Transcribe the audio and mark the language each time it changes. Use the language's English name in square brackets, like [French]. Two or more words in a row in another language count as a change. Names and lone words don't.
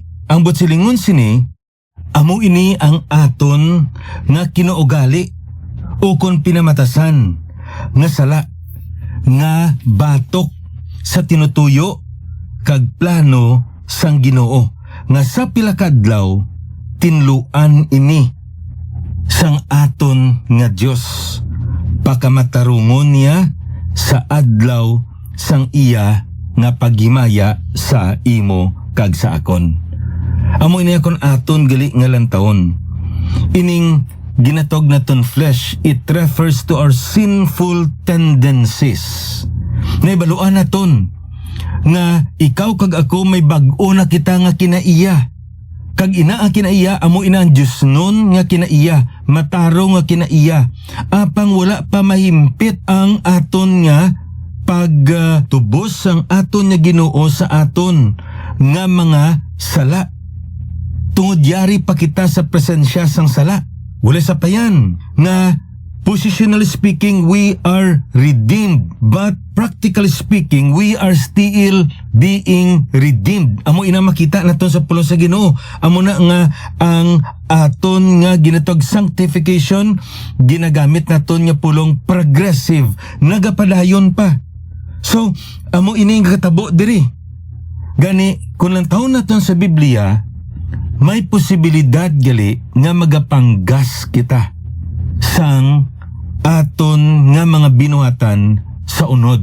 [Hiligaynon] Ang buot-silingon sini amo ini ang aton nga kinuugali o kon pinamatasan nga sala nga batok sa tinutuyo kag plano sang Ginoo nga sa pila ka adlaw tinluan ini sang aton nga Dios pakamatarungon niya sa adlaw sang iya nga paghimaya sa imo kag sa akon. Amo ini akon aton gali nga lantawon. Ining ginatog naton [English] flesh, it refers to our sinful tendencies. [Hiligaynon] Naibaluan naton nga ikaw kag ako may bag-o na kita nga kinaiya. Kag ina ang kinaiya, amo ina ang Diyos nun nga kinaiya, mataro nga kinaiya. Apang wala pa mahimpit ang aton nga pagtubos ang aton nga Ginoo sa aton nga mga sala. Tungod yari pa kita sa presensya sang sala. Wala sa payan nga [English] positionally speaking, we are redeemed. But practically speaking, we are still being redeemed. [Hiligaynon] Amo ina makita naton sa pulong sa Ginoo. Amo na nga ang aton nga ginatog sanctification, ginagamit naton nga pulong progressive. Nagapadayon pa. So, amo ini nga katabo diri. Gani, kung lang taon naton sa Biblia, may posibilidad gali nga magapanggas kita sang aton nga mga binuhatan sa unod.